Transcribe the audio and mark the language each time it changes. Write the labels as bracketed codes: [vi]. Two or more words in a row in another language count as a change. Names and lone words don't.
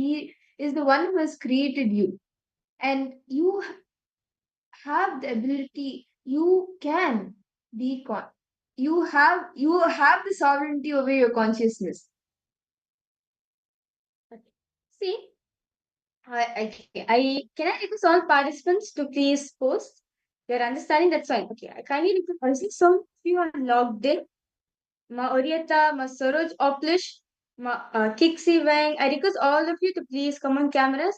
[en] He is the one who has created you. And you have the ability, you can be you have the sovereignty over your consciousness. See, I can I request all participants to please post their understanding. That's fine. Okay, I kindly request. I see some of you are logged in. Ma Orieta, Ma Saroj Oplish, Ma Kixi Wang. I request all of you to please come on cameras.